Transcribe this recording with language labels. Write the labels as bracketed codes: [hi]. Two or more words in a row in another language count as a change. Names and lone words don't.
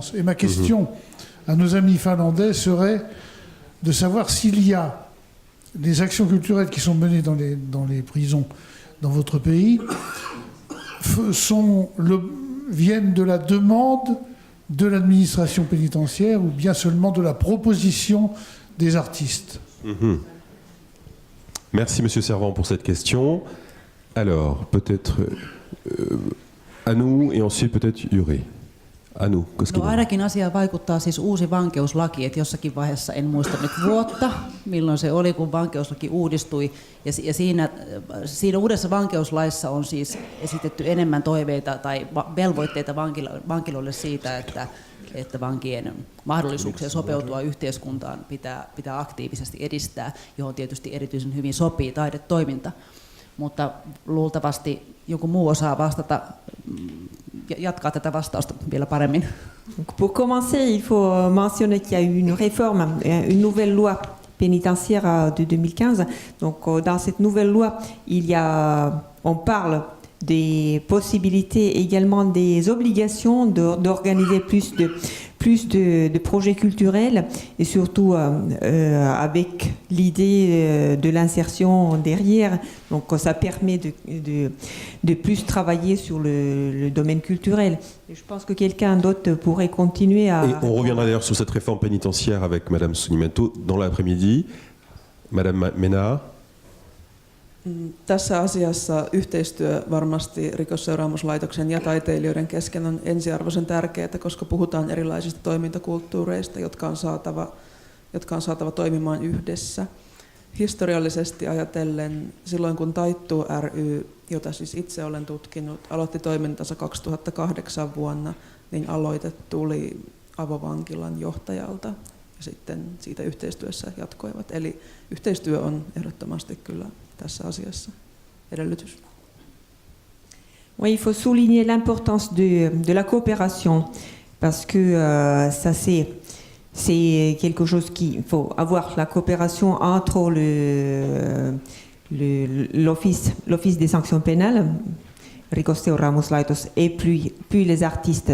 [fr] Et ma question à nos amis finlandais serait de savoir s'il y a les actions culturelles qui sont menées dans les prisons dans votre pays viennent de la demande de l'administration pénitentiaire ou bien seulement de la proposition des artistes? Merci Monsieur Servan pour cette question. Alors, peut-être Anu et ensuite peut-être Juri. Anu, [fi] no ainakin asiaan vaikuttaa siis uusi vankeuslaki, että jossakin vaiheessa, en muista nyt vuotta, milloin se oli, kun vankeuslaki uudistui. Ja siinä uudessa vankeuslaissa on siis esitetty enemmän toiveita tai velvoitteita vankiloille siitä, että vankien mahdollisuuksia sopeutua yhteiskuntaan pitää aktiivisesti edistää, johon tietysti erityisen hyvin sopii taidetoiminta. Mutta luultavasti joku muu osaa vastata, jatkaa tätä vastausta vielä paremmin. [fr] Pour commencer, il faut mentionner qu'il y a eu une réforme, une nouvelle loi pénitentiaire de 2015. Donc dans cette nouvelle loi, on parle des possibilités, également des obligations d'organiser plus de projets culturels et surtout avec l'idée de l'insertion derrière. Donc ça permet de plus travailler sur le domaine culturel. Et je pense que quelqu'un d'autre pourrait continuer à... Et on reviendra d'ailleurs sur cette réforme pénitentiaire avec Madame Sunimento dans l'après-midi. Madame Ménard. [fi] Tässä asiassa yhteistyö varmasti Rikosseuraamuslaitoksen ja taiteilijoiden kesken on ensiarvoisen tärkeää, koska puhutaan erilaisista toimintakulttuureista, jotka on saatava toimimaan yhdessä. Historiallisesti ajatellen, silloin kun Taittuu ry, jota siis itse olen tutkinut, aloitti toimintansa 2008 vuonna, niin aloite tuli avovankilan johtajalta ja sitten siitä yhteistyössä jatkoivat. Eli yhteistyö on ehdottomasti kyllä tässä asiassa edellytys. [fr] Oui, il faut souligner l'importance de la coopération parce que ça c'est quelque chose il faut avoir la coopération entre l'office des sanctions pénales, Rikosseuraamuslaitos, et puis les artistes.